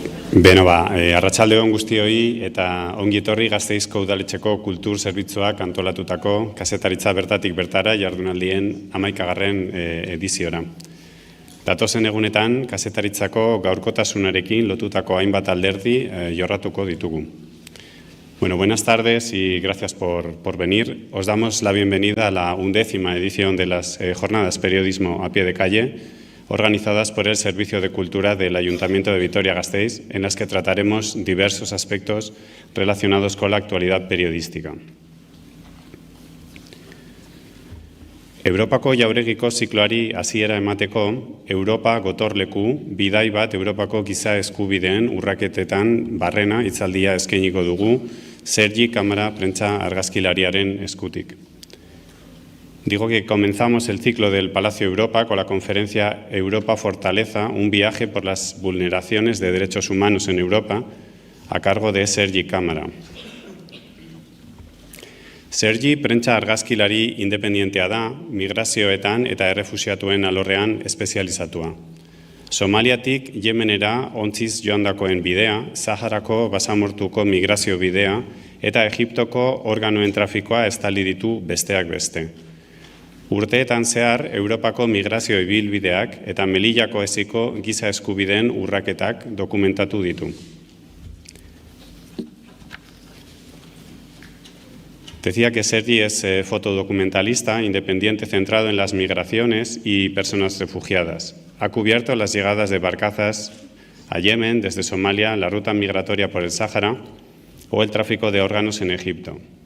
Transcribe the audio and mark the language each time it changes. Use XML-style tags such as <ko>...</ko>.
<eu>Beno arratsaldeon guztioi eta ongi etorri Gasteizko udaletxeko kultur zerbitzuak antolatutako kazetaritza bertatik bertara jardunaldien 11. ediziora. Datozen egunetan kazetaritzako gaurkotasunarekin lotutako hainbat alderdi jorratuko ditugu.</eu> <es>Bueno, buenas tardes y gracias por venir. Os damos la bienvenida a la 11ª edición de las jornadas Periodismo a pie de calle, organizadas por el Servicio de Cultura del Ayuntamiento de Vitoria-Gasteiz, en las que trataremos diversos aspectos relacionados con la actualidad periodística.</es> <eu>Europako jauregiko zikloari hasiera emateko, Europa gotorleku, bidai bat Europako giza eskubideen urraketetan barrena hitzaldia eskainiko dugu, Sergi Kamara prentsa argazkilariaren eskutik.</eu> <es>Digo que comenzamos el ciclo del Palacio Europa con la conferencia Europa Fortaleza, un viaje por las vulneraciones de derechos humanos en Europa, a cargo de Sergi Kamara.</es> <eu>Sergi prentsa argazkilari independientea da, migrazioetan eta errefuxiatuen alorrean espezializatua. Somaliatik Yemenera ontziz joandakoen bidea, Saharako basamortuko migrazio bidea eta Egiptoko organoen trafikoa estali ditu besteak beste. Urteetan zehar, Europako migrazio ibilbideak eta Melillako eziko giza eskubideen urraketak dokumentatu ditu.</eu> <es>Decía que Sergi es fotodocumentalista independiente centrado en las migraciones y personas refugiadas. Ha cubierto las llegadas de barcazas a Yemen desde Somalia, la ruta migratoria por el Sáhara o el tráfico de órganos en Egipto.</es>